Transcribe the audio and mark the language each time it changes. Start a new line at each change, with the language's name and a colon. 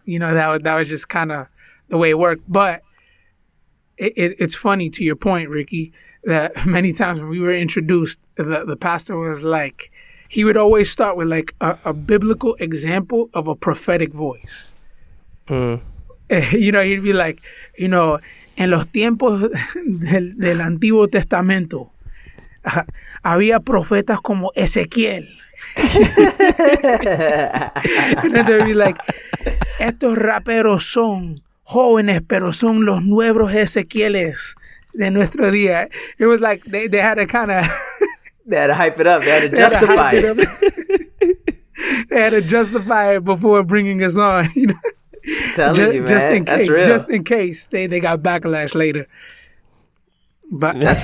English: You know, that was just kind of the way it worked. But it's funny, to your point, Ricky, that many times when we were introduced, the pastor was like, he would always start with like a biblical example of a prophetic voice. You know, he'd be like, you know,
Spanish: en los tiempos del Antiguo Testamento, había profetas como Ezequiel.
English: And then they'd be like,
Spanish: estos raperos son jóvenes, pero son los nuevos Ezequieles de nuestro día.
English: It was like they had to kind of... They had to hype it up. They had to justify it. They had to justify it before bringing us on. You know? Telling you, man. Just in case, that's real. Just in case they got backlash later. But that's